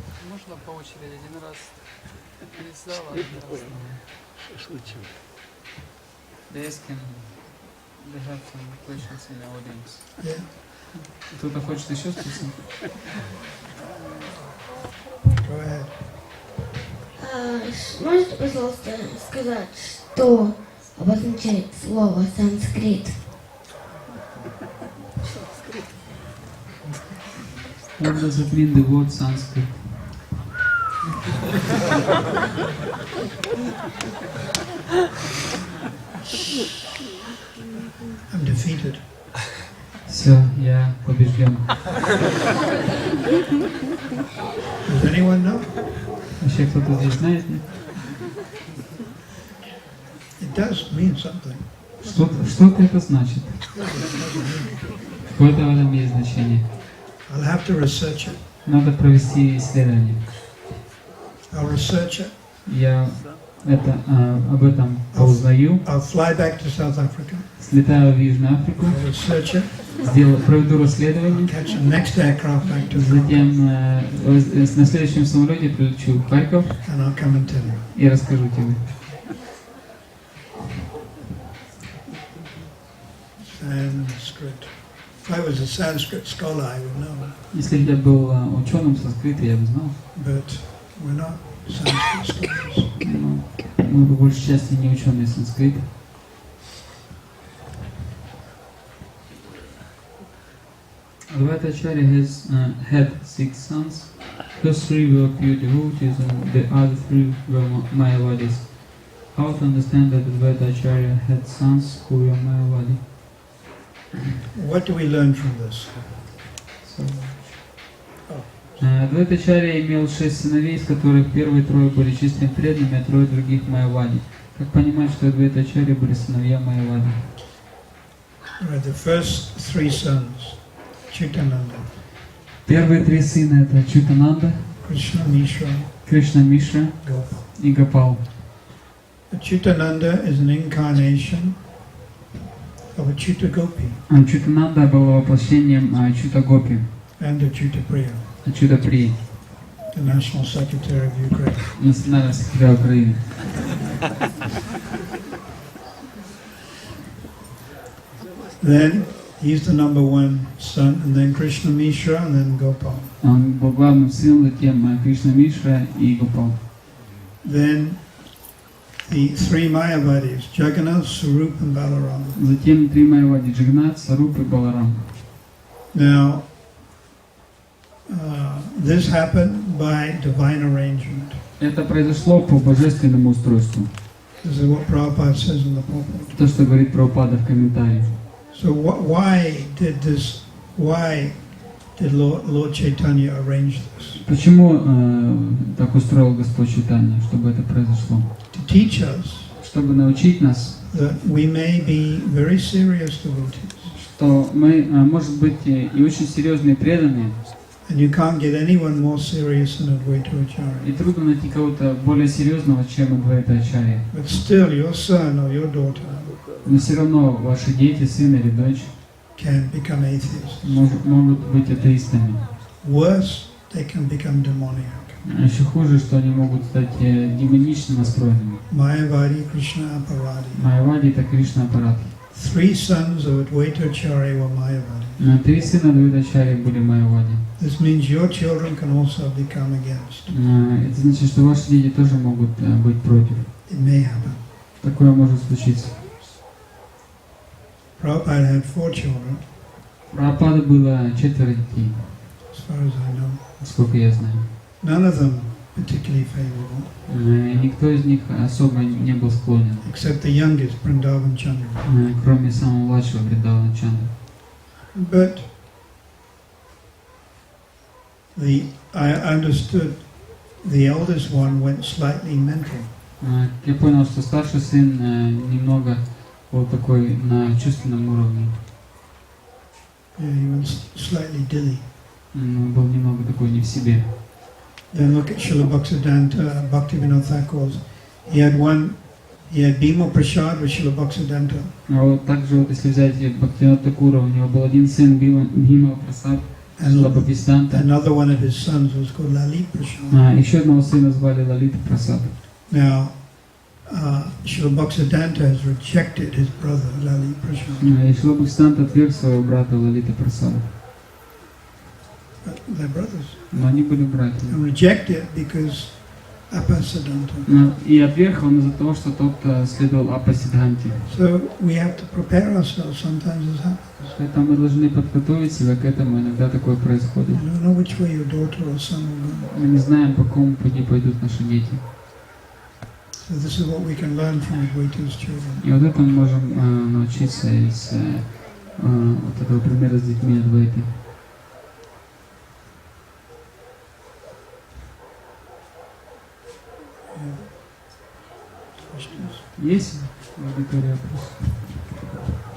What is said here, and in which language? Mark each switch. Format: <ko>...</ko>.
<ru>Можно по очереди один раз пересдала, один раз. Случилось.</ru> <en>They have some questions in the audience. Yeah.</en> <ru>Кто-то хочет еще спросить?</ru> <en>Go ahead.</en> <ru>Можете, пожалуйста, сказать, что обозначает слово санскрит?</ru> <en>What does it mean, the word Sanskrit? I'm defeated.</en> <ru>Все, я побежден.</ru> <en>Does anyone know?</en> <ru>Вообще кто-то здесь знает? Нет?</ru> <en>It does mean something.</en> <ru>Что-то это значит. Какое-то в этом есть значение.</ru> <en>I'll have to research it.</en> <ru>Надо провести исследование.</ru> <en>I'll research it.</en> <ru>Я об этом узнаю.</ru> <en>I'll fly back to South Africa.</en> <ru>Слетаю в Южную Африку.</ru> <en>I'll research it.</en> <ru>Проведу расследование.</ru> <en>Catch the next aircraft back to</en> <ru>Затем на следующем самолете прилечу в Харьков</ru> <en>and I'll come and tell you.</en> <ru>и расскажу тебе.</ru> <en>Sanskrit. If I was a Sanskrit scholar, I would know.</en> <ru>Если бы я был ученым санскрита, я бы знал.</ru> <en>But we're not Sanskrit scholars.</en> <ru>Но мы по большей части не ученые санскрита.</ru> <en>Advaita Acharya has had 6 sons. Those 3 were pure devotees and the other 3 were Mayavadis. How to understand that Advaita Acharya had sons who were Mayavadi? What do we learn from this?</en> <ru>Адвайта Ачарья имел 6 сыновей, из которых первые 3 были чистыми преданными, а 3 других Майявади. Как понимать, что Адвайта Ачарья были сыновья Майявади?</ru> <en>The first 3 sons, Chitananda,</en> <ru>Первые 3 сына это Чутананда,</ru> <en>Krishna Mishra,</en> <ru>Кришна Мишра</ru> <en>Gopal.</en> <ru>и Гопал.</ru> <en>Chitananda is an incarnation of Achyuta Gopi</en> <ru>Ачютананда было воплощением Ачюта Гопи,</ru> <en>and Achyuta Priya,</en> <ru>Ачюта При,</ru> <en>the National Secretary of Ukraine.</en> <ru>национальный секретарь Украины.</ru> <en>Then he's the number one son, and then Krishna Mishra, and then Gopal.</en> <ru>Он был главным сыном, затем Кришна Мишра и Гопал.</ru> <en>Then the three Mayavadis, Jagannath, Sarup, and Balaram.</en> <ru>Затем три Майявади: Джагнат, Саруп и Баларам.</ru> <en>Now, this happened by divine arrangement.</en> <ru>Это произошло по божественному устройству.</ru> <en>This is what Prabhupada says in the pulpit.</en> <ru>То, что говорит Прабхупада в комментарии.</ru> <en>So why did Lord Chaitanya arrange this?</en> <ru>Почему так устроил Господь Чайтанья, чтобы это произошло?</ru> <en>To teach us</en> <ru>Чтобы научить нас,</ru> <en>that we may be very serious devotees.</en> <ru>что мы, может быть, и очень серьезные и преданные,</ru> <en>And you can't get anyone more serious than Advaita</en> <ru>и</ru> <en>Acharya.</en> <ru>трудно найти кого-то более серьезного, чем Адвайта Ачарья.</ru> <en>But still, your son or your daughter</en> <ru>Но все равно ваши дети, сын или дочь</ru> <en>can become atheists.</en> <ru>могут быть атеистами.</ru> <en>Worse, they can become demoniac.</en> <ru>А еще хуже, что они могут стать демонично настроенными.</ru> <en>Mayavadi, Krishna Aparadi.</en> <ru>Майявади — это Кришна Апарадхи.</ru> <en>3 sons of Advaita Acharya were Mayavadi.</en> <ru>Три сына Адвайта Ачарьи были Майявади.</ru> <en>This means your children can also become against.</en> <ru>Это значит, что ваши дети тоже могут быть против.</ru> <en>It may happen.</en> <ru>Такое может случиться.</ru> <en>Prabhupada had 4 children,</en> <ru>Прабхупады было 4 детей,</ru> <en>as far as I know.</en> <ru>сколько я знаю.</ru> <en>None of them particularly favorable,</en> <ru>Никто из них особо не был склонен,</ru> <en>except the youngest, Vrindavan Chandra.</en> <ru>кроме самого младшего Вриндавана Чандра.</ru> <en>But I understood the eldest one went slightly mental.</en> <ru>Я понял, что старший сын немного был такой на чувственном уровне.</ru> <en>Yeah, he was slightly dilly.</en> <ru>Он был немного такой не в себе.</ru> <en>Then look at Srila Bhaktisiddhanta, Bhaktivinoda Thakur's. He had Bhima Prasad with Srila Bhaktisiddhanta.</en> <ru>А вот также, вот, если взять Бхактивинода Такура, у него был один сын Бхима Прасад, Шрила Бхактисиданта.</ru> <en>Another one of his sons was called Lalit Prasad.</en> <ru>Еще одного сына звали Лалита Прасад.</ru> <en>Now, Srila Bhaktisiddhanta has rejected his brother Lalit Prasad.</en> <ru>И Шрила Бхактисиданта отверг своего брата Лалита Прасада.</ru> <en>They're brothers.</en> <ru>Но они были братьями.</ru> <en>And rejected because Apasiddhanta.</en> <ru>И отверг он из-за того, что тот следовал Апасиддханте.</ru> <en>So we have to prepare ourselves. Sometimes this happens.</en> <ru>Поэтому мы должны подготовить себя к этому. Иногда такое происходит.</ru> <en>You don't know which way your daughter or son will go.</en> <ru>Мы не знаем, по какому пути пойдут наши дети.</ru> <en>So this is what we can learn from Advaita's children.</en> <ru>И вот это мы можем научиться из вот этого примера с детьми Адвайты. Есть аудитория вопросов?</ru>